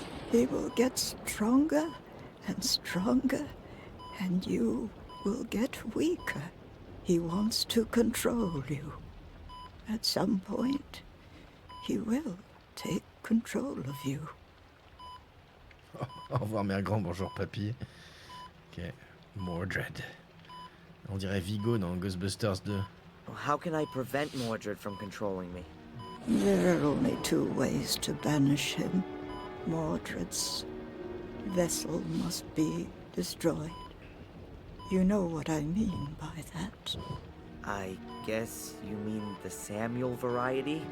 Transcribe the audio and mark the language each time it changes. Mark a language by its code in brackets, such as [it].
[en] He will get stronger and stronger, and you will get weaker. He wants to control you. At some point, he will take control of you. [fr] Au revoir, mère grand, bonjour, papy. Ok. Mordred. On dirait Vigo dans Ghostbusters 2. [en] How can I prevent Mordred from controlling me? There are only two ways to banish him. Mordred's vessel must be destroyed. You know what I mean by that. I guess you mean the Samuel variety?